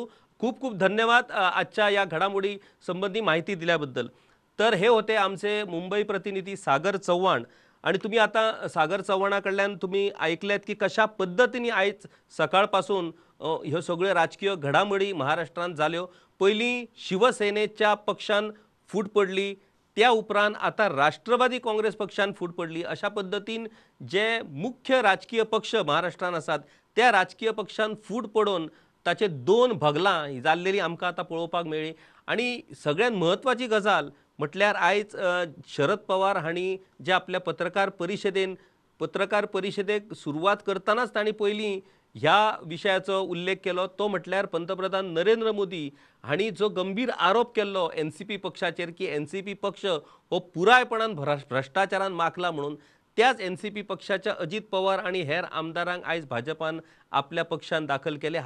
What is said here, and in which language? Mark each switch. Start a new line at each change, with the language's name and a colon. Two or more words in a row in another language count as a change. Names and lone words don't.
Marathi: खूप खूप धन्यवाद आजच्या या घडामोडी संबंधी माहिती दिल्याबद्दल. तर हे होते आमचे मुंबई प्रतिनिधी सागर चव्हाण. आणि तुम्ही आता सागर चव्हाणाकडल्यान तुम्ही ऐकल्यात की कशा पद्धतीने आज सकाळपासून हे सगळे राजकीय घडामोडी महाराष्ट्रात झाल्यो.
Konkani: पहिली शिवसेनेच्या पक्षान फूट पडली, त्या उपरांत आता राष्ट्रवादी काँग्रेस पक्षान फूट पडली. अशा पद्धतीन जे मुख्य राजकीय पक्ष महाराष्ट्रात असतात त्या राजकीय पक्षान फूट पडून ताचे 2 भगलां जाल्लेली आमकां आता पळोवपाक मेळ्ळी. आणि सगळ्यात महत्वाची गजाल म्हटल्यार आयज शरद पवार हांणी जे आपल्या पत्रकार परिशदेक सुरवात करतानाच तांणी पयलीं ह्या विशयाचो उल्लेख केलो, तो म्हटल्यार पंतप्रधान नरेंद्र मोदी हांणी जो गंभीर आरोप केल्लो एनसीपी पक्षाचेर की एनसीपी पक्ष हो पुरायपणान भ्रष्टाचारान माखला म्हणून, त्याच एनसीपी पक्षाच्या अजित पवार आणि हेर आमदारांक आयज भाजपान आपल्या पक्षान दाखल केले.